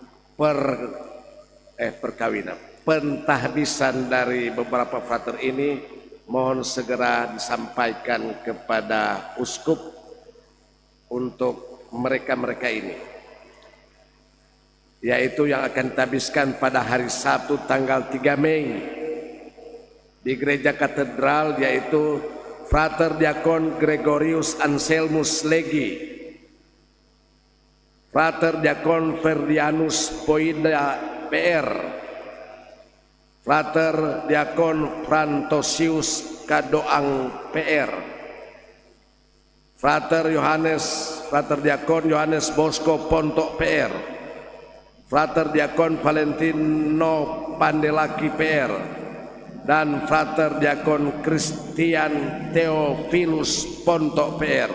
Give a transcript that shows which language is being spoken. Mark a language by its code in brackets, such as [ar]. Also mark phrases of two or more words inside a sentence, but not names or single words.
[id] perkawinan, pentahbisan dari beberapa frater ini, mohon segera disampaikan kepada uskup untuk mereka-mereka ini, yaitu yang akan ditabiskan pada hari Sabtu tanggal 3 Mei di Gereja Katedral, yaitu Frater Diakon Gregorius Anselmus Legi, Frater Diakon Ferdianus Poida PR, Frater Diakon Frantosius Kadoang PR, Frater Diakon Yohanes Bosco Pontok PR, Frater Diakon Valentino Pandelaki PR, dan Frater Diakon Christian Theophilus Pontok PR.